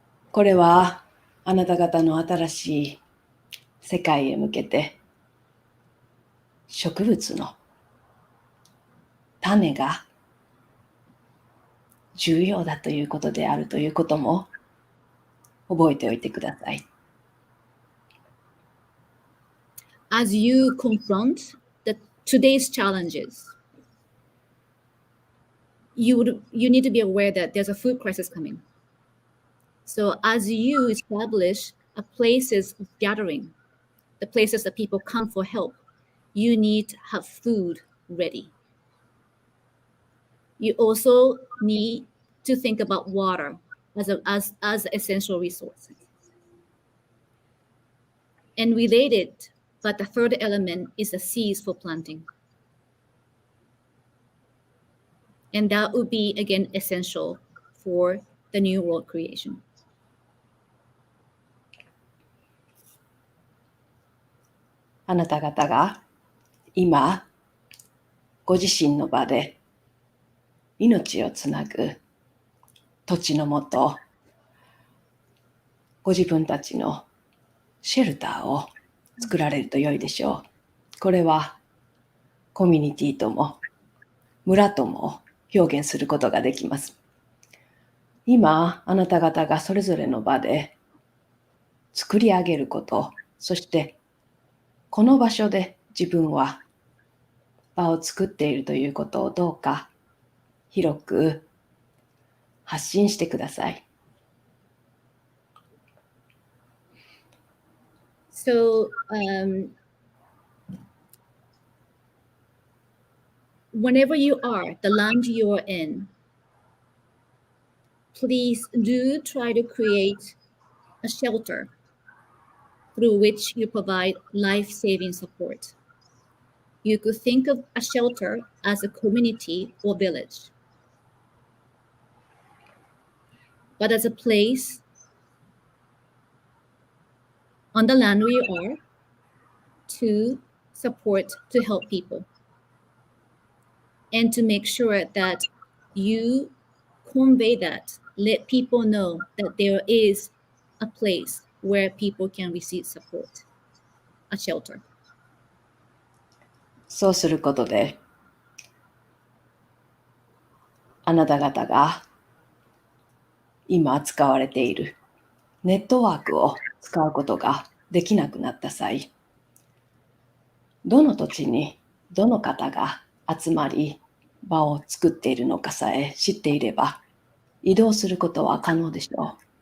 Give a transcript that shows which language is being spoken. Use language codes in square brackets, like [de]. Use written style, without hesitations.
[ja] これはあなた方の新しい世界へ向けて植物の種が重要だということであるということも覚えておいてください。 [en] As you confront today's challenges, you need to be aware that there's a food crisis coming. So as you establish a places of gathering, the places that people come for help, you need to have food ready. You also need to think about water as essential resources. And related, but the third element is the seeds for planting. And that would be, again, essential for the new world creation. [ja] あなた方が今ご自身の場で命をつなぐ土地のもと、ご自分たちのシェルターを作られると良いでしょう。これはコミュニティとも村とも表現することができます。今、あなた方がそれぞれの場で作り上げること、そしてこの場所で自分は場を作っているということをどうか広く発信してください。 [en] So, whenever you are, the land you are in, please do try to create a shelter through which you provide life-saving support. You could think of a shelter as a community or village, but as a place on the land where you are to support, to help people, and to make sure that you convey that, let people know that there is a place where people can receive support, a shelter. [ja] そうすることで、あなた方が今使われているネットワークを使うことができなくなった際、どの土地にどの方が集まり場を作っているのかさえ知っていれば、移動することは可能でしょう。